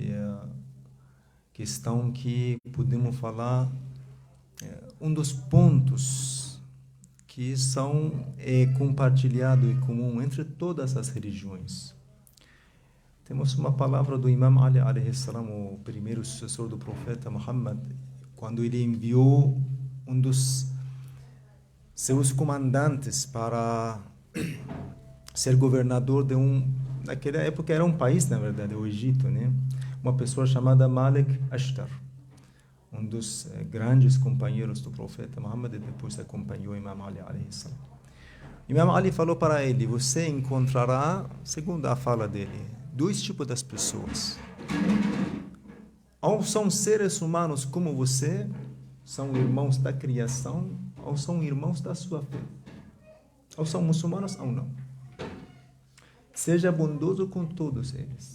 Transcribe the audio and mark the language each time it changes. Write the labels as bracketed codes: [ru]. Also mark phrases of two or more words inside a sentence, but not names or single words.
[pt] É a questão que podemos falar, um dos pontos que são compartilhado e comum entre todas as religiões. Temos uma palavra do Imam Ali [ar] عليه السلام, [pt] o primeiro sucessor do profeta Muhammad, quando ele enviou um dos seus comandantes para ser governador de naquela época era um país, na verdade, o Egito, né? Uma pessoa chamada Malik Ashtar, um dos grandes companheiros do profeta Muhammad, e depois acompanhou Imam Ali [ar] عليه السلام. [pt] Imam Ali falou para ele: você encontrará, segundo a fala dele, dois tipos das pessoas. Ou são seres humanos como você, são irmãos da criação, ou são irmãos da sua fé. Ou são muçulmanos ou não. Seja bondoso com todos eles.